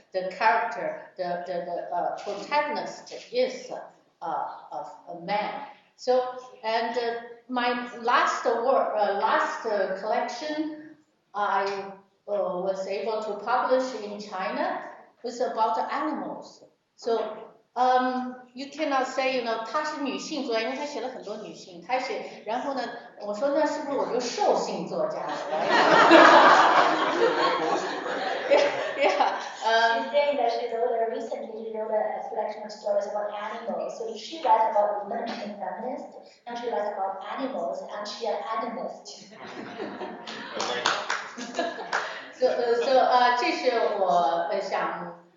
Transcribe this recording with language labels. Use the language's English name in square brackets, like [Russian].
[English] The character, the protagonist is a man. So, and my last work, last collection, I was able to publish in China was about animals. So, you cannot say, [Chinese] 她是女性作家，因为她写了很多女性，她写，然后呢，我说那是不是我就兽性作家了 [English] Yeah. She's saying that recently she wrote a collection of stories about animals. So if she writes about women and feminists, now she writes about animals, and she's an animist. [Chinese] So 这是我想。